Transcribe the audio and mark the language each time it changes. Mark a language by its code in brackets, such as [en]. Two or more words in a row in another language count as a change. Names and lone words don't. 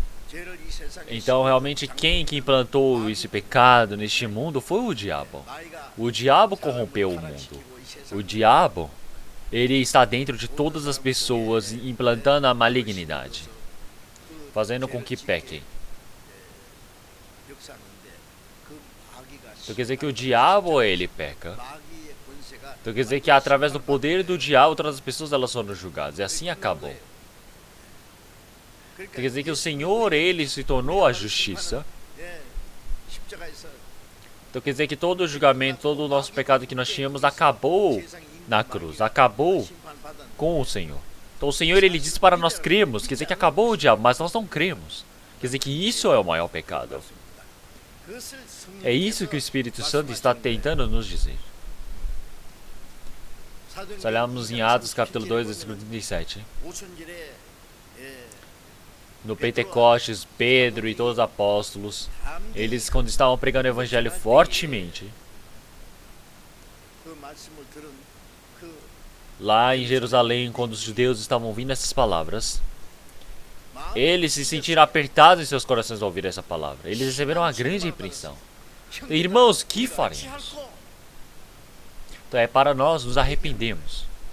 [ko] 죄를 이 세상에 [pt] Então, realmente, quem que implantou esse pecado neste mundo foi o diabo. [ko] 마귀가 [pt] O diabo corrompeu o mundo. O diabo, ele está dentro de todas as pessoas, implantando a malignidade, fazendo com que pequem. [ko] 역사하는데 그 마귀가 [pt] Então quer dizer que o diabo, ele peca. [ko] 마귀의 권세가 [pt] Então quer dizer que através do poder do diabo, todas as pessoas elas foram julgadas. E assim acabou. Então quer dizer que o Senhor, ele se tornou a justiça. [ko] 예, 십자가에서 [pt] Então quer dizer que todo o julgamento, todo o nosso pecado que nós tínhamos acabou na cruz, acabou [ko] 심판받은 [pt] com o Senhor. Então o Senhor, ele disse para nós crermos, quer dizer que acabou o diabo, mas nós não cremos. Quer dizer que isso é o maior pecado. [ko] 그것을 [pt] É isso que o Espírito Santo está tentando nos dizer. Se olharmos em Atos capítulo 2, versículo 37, [ko] 오순절에 [pt] no Pentecostes, Pedro e todos os apóstolos, eles quando estavam pregando o evangelho fortemente, [ko] 그 말씀을 들은 그 [pt] lá em Jerusalém, quando os judeus estavam ouvindo essas palavras, eles se sentiram apertados em seus corações ao ouvir essa palavra. Eles receberam uma grande repreensão. Irmãos, que faremos? Então é para nós nos arrependermos.